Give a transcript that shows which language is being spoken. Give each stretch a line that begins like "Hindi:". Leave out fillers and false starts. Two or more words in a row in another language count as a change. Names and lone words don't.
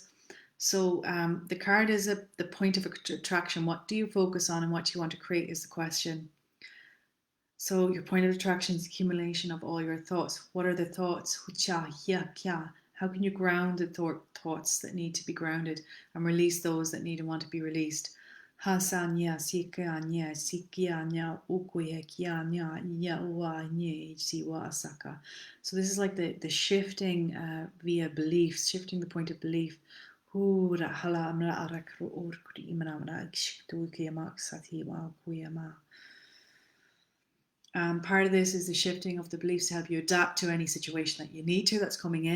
English: So the card is the point of attraction. What do you focus on and what you want to create is the question. So your point of attraction is accumulation of all your thoughts. What are the thoughts? How can you ground the thoughts that need to be grounded and release those that need and want to be released? Hasanya sikanya sikianya ukuyekianya yawa siwa asaka. So this is like the shifting via beliefs, shifting the point of belief. Part of this is the shifting of the beliefs to help you adapt to any situation that you need to that's coming in.